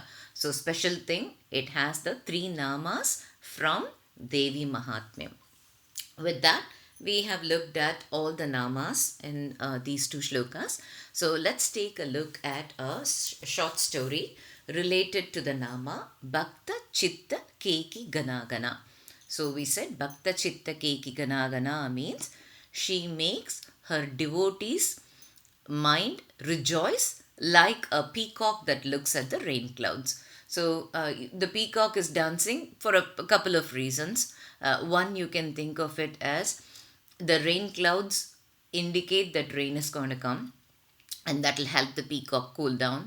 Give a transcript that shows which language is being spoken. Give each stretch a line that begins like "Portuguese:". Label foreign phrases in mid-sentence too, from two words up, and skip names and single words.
English: So special thing, it has the 3 namas from Devi Mahatmyam. With that, we have looked at all the namas in these 2 shlokas. So let's take a look at a short story related to the nama
Sanskrit: bhakta, chitta, keki, ghanāghanā.
English: So we said bhakta,
Sanskrit: chitta, keki, ghanāghanā
English: means she makes her devotees' mind rejoice like a peacock that looks at the rain clouds. So the peacock is dancing for a couple of reasons. One, you can think of it as the rain clouds indicate that rain is going to come, and that will help the peacock cool down.